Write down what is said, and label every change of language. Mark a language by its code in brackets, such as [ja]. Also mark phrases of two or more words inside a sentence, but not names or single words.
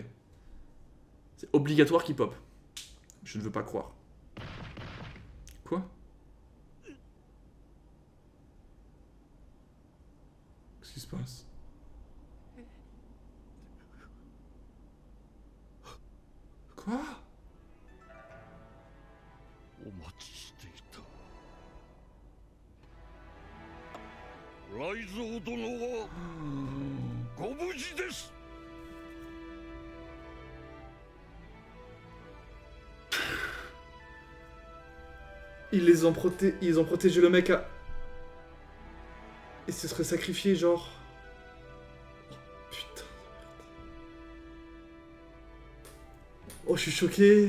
[fr] C'est obligatoire qu'il pop. Je ne veux pas croire. Quoi? Qu'est-ce qui se passe? Quoi? [ja] お待ちしていた。雷蔵殿はご無事です。 [fr] Ils ont protégé le mec à... Et se serait sacrifié, genre... Oh, putain. Oh, je suis choqué.